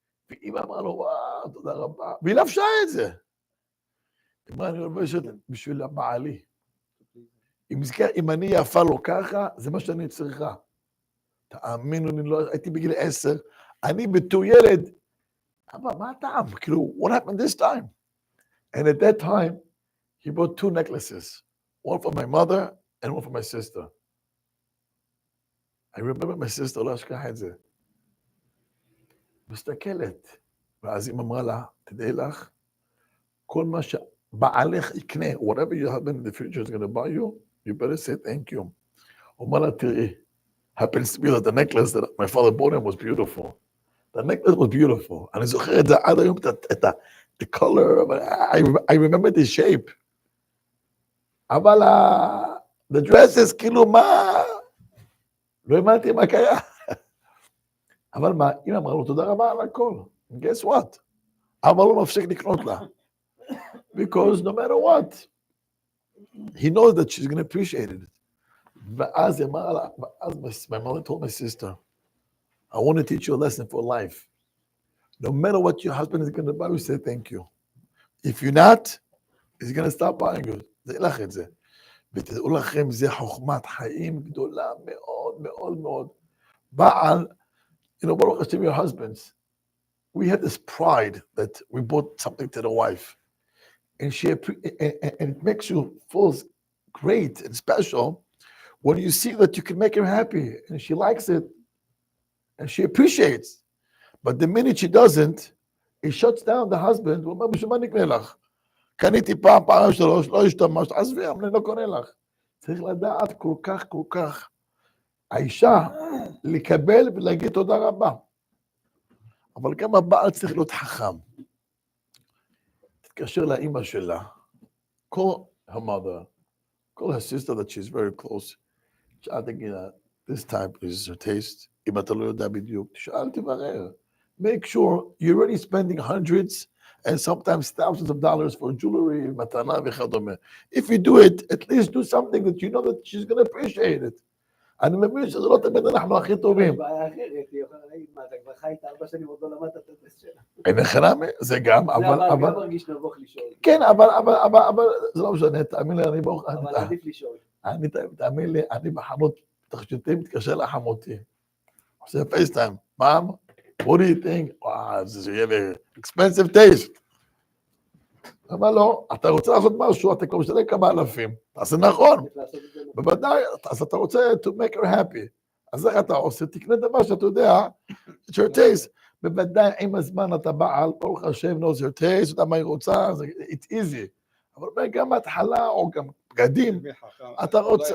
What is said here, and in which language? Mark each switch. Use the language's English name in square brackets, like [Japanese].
[Hebrew] ואמא אמרה לו, וואו, תודה רבה. והיא לבשה את זה. היא אמרה, אני לובשת בשביל הבעלי. אם אני יפה לו ככה, זה מה שאני צריכה. תאמינו לי, לא, הייתי בגיל 10, אני בתור ילד, אבל מה הטעם? כאילו, [English] what happened this time? And at that time, he bought 2 necklaces, one for my mother and one for my sister. I remember my sister, [Hebrew] לא אשכח את זה. מסתכלת, ואז היא אמרה לה, תדעי לך, כל מה שבעלך יקנה, [English] whatever your husband in the future is going to buy you, you better say thank you. [Hebrew] הוא אמר לה, תראי, [English] happens to be that the necklace that my father bought him was beautiful. The necklace was beautiful. [Hebrew] אני זוכר את זה עד היום, [English] the color, I remember the shape. [Hebrew] אבל [English] the dresses, [Hebrew] כאילו מה, לא הבנתי מה קרה. אבל מה, אמא אמרה לו, תודה רבה על הכל. [English] Guess what? [Hebrew] אבל לא מפסיק לקנות לה. [English] Because no matter what, he knows that she's going to appreciate it. [Hebrew] ואז היא אמרה לה, ואז [English] my mother told my sister, I want to teach you a lesson for life. No matter what your husband is going to buy, you say thank you. If you're not, he's going to stop buying you. [Hebrew] זה לך את זה. ותדעו לכם, זה חוכמת חיים גדולה מאוד מאוד מאוד. [English] בעל, you know, Baruch Hashem, your husbands, we had this pride that we bought something to the wife. And and it makes you feel great and special when you see that you can make her happy and she likes it and she appreciates. But the minute she doesn't, it shuts down the husband. [Hebrew] הוא אומר, בשביל מה נקנה לך? קניתי פעם, 3, לא השתמשת, עזבי, אני לא קונה לך. צריך לדעת כל כך, האישה לקבל ולהגיד תודה רבה. אבל גם הבעל צריך להיות חכם. תתקשר לאמא שלה, [English] call her mother, call her sister that she's very close. [Hebrew] תשאל, תגידה, [English] this type is her taste. [Hebrew] אם אתה לא יודע בדיוק, תשאל, תברר. [English] Make sure you're already spending hundreds and sometimes thousands of dollars for jewelry, [Hebrew] מתנה וכדומה. [English] If you do it, at least do something that you know that she's going to appreciate it. [Hebrew] אני מבין שזה לא תמיד אנחנו הכי טובים. בעיה אחרת, היא יכולה להגיד, מה, אתה כבר חיית 4 שנים עוד לא למדת את הטסט שלה. אין חינמי, זה גם, אבל... זה גם מרגיש נבוך לשאול. כן, אבל זה לא משנה, תאמין לי, אני ברוך... אבל עדיף לשאול. תאמין לי, אני בחנות תכשיטים מתקשר לחמותי. עושה פייסטיים, [English] מom, what do you think? Wow, this is really expensive taste. [Hebrew] אבל לא, אתה רוצה לעשות משהו, אתה כבר משתלם כמה אלפים. תעשה נכון. בוודאי, אז אתה רוצה [English] to make her happy. [Hebrew] אז איך אתה עושה? תקנה דבר שאתה יודע, [English] it's your taste. [Hebrew] בוודאי, עם הזמן אתה בעל, ברוך השם, [English] knows your taste, [Hebrew] אתה מה היא רוצה, [English] it's easy. [Hebrew] אבל גם בהתחלה, או גם בגדים, אתה רוצה...